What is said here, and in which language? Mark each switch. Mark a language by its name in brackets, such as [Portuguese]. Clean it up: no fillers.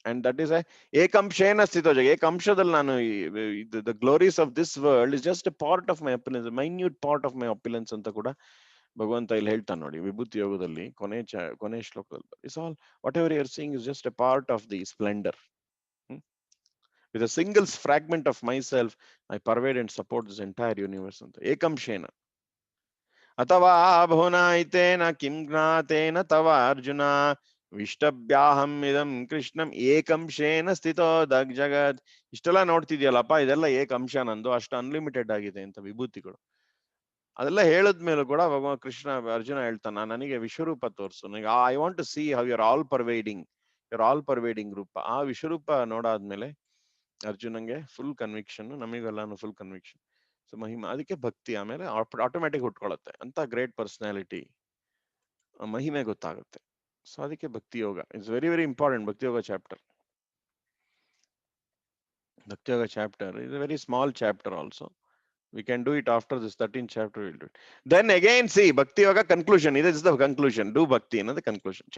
[English] and that is [Sanskrit] ಏಕಂಶೇನ ಸ್ಥಿತೋ ಜಗ. [Kannada] ಏಕಂಶದಲ್ಲಿ ನಾನು [English] the glories of this world is just a part of my opulence, minute part of my opulence [Kannada] ಅಂತ ಕೂಡ ಭಗವಂತ ಇಲ್ಲಿ ಹೇಳ್ತಾನೆ ನೋಡಿ ವಿಭೂತಿ ಯೋಗದಲ್ಲಿ ಕೊನೆ ಶ್ಲೋಕದಲ್ಲಿ. [English] It's all whatever you are seeing is just a part of the splendour. With a single fragment of myself, I pervade and support this entire universe [Kannada] ಅಂತ. [Sanskrit] ಏಕಂಶೇನ ಅಥವಾ ಬಹುನಾಯಿತೇನ ಕಿಂ ಜ್ಞಾತೇನ ತವ ಅರ್ಜುನ ವಿಷ್ಟಭ್ಯಾಹಂ ಇದಂ ಕೃಷ್ಣಂ ಏಕಂಶೇನ ಸ್ಥಿತೋ ಜಗತ್. [Kannada] ಇಷ್ಟೆಲ್ಲ ನೋಡ್ತಿದ್ಯಲ್ಲಪ್ಪ, ಇದೆಲ್ಲ ಏಕಂಶ ನಂದು, ಅಷ್ಟು ಅನ್ಲಿಮಿಟೆಡ್ ಆಗಿದೆ ಅಂತ ವಿಭೂತಿಗಳು. ಅದೆಲ್ಲ ಹೇಳದ್ಮೇಲೂ ಕೂಡ ಭಗವಾನ್ ಕೃಷ್ಣ ಅರ್ಜುನ ಹೇಳ್ತಾನ, ನನಗೆ ವಿಶ್ವರೂಪ ತೋರಿಸು, ನನಗೆ [English] I want to see how your all pervading [Kannada] ರೂಪ. ಆ ವಿಶ್ವರೂಪ ನೋಡಾದ್ಮೇಲೆ ಅರ್ಜುನಂಗೆ full conviction, ನಮಗೆಲ್ಲಾನು full conviction. So Mahima, ಅದಕ್ಕೆ ಭಕ್ತಿ ಆಮೇಲೆ ಆಟೋಮ್ಯಾಟಿಕ್ ಹುಟ್ಕೊಳ್ಳುತ್ತೆ ಅಂತ ಗ್ರೇಟ್ ಪರ್ಸನಾಲಿಟಿ ಮಹಿಮೆ ಗೊತ್ತಾಗುತ್ತೆ. ಸೊ ಅದಕ್ಕೆ ಭಕ್ತಿ ಯೋಗ [English] It's very very important. Bhakti Yoga chapter is a very small chapter also. We can do it after this 13th chapter. We'll do it. Then again, see, Bhakti Yoga conclusion. This is the conclusion. Do Bhakti, the conclusion.